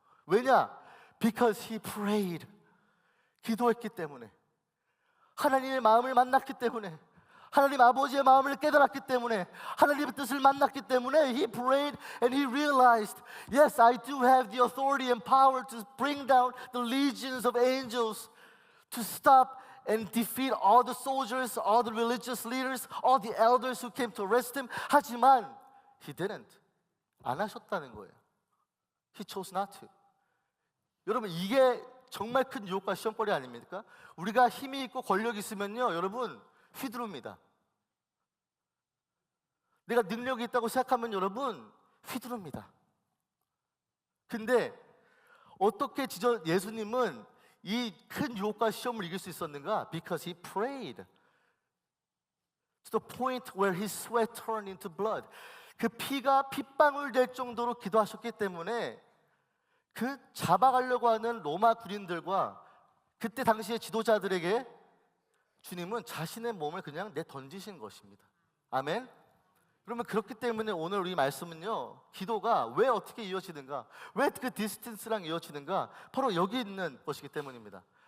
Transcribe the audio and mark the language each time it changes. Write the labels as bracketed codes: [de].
[ko] 왜냐? [en] Because he prayed. [ko] 기도했기 때문에, 하나님의 마음을 만났기 때문에, [en] 하나님 아버지의 마음을 깨달았기 때문에, 하나님의 뜻을 만났기 때문에 He prayed and he realized, yes, I do have the authority and power to bring down the legions of angels to stop and defeat all the soldiers, all the religious leaders, all the elders who came to arrest him. [ko] 하지만 [en] He didn't. [ko] 안 하셨다는 거예요. [en] He chose not to. [ko] 여러분 이게 정말 큰 유혹과 시험거리 아닙니까? 우리가 힘이 있고 권력이 있으면요 여러분 휘두릅니다. 내가 능력이 있다고 생각하면 여러분 휘두릅니다. 근데 어떻게 예수님은 이 큰 유혹과 시험을 이길 수 있었는가? [en] Because he prayed to the point where his sweat turned into blood. [ko] 그 피가 핏방울 될 정도로 기도하셨기 때문에 그 잡아가려고 하는 로마 군인들과 그때 당시의 지도자들에게 주님은 자신의 몸을 그냥 내던지신 것입니다. 아멘. 그러면 그렇기 때문에 오늘 우리 말씀은요 기도가 왜 어떻게 이어지는가, 왜 그 디스턴스랑 이어지는가, 바로 여기 있는 것이기 때문입니다.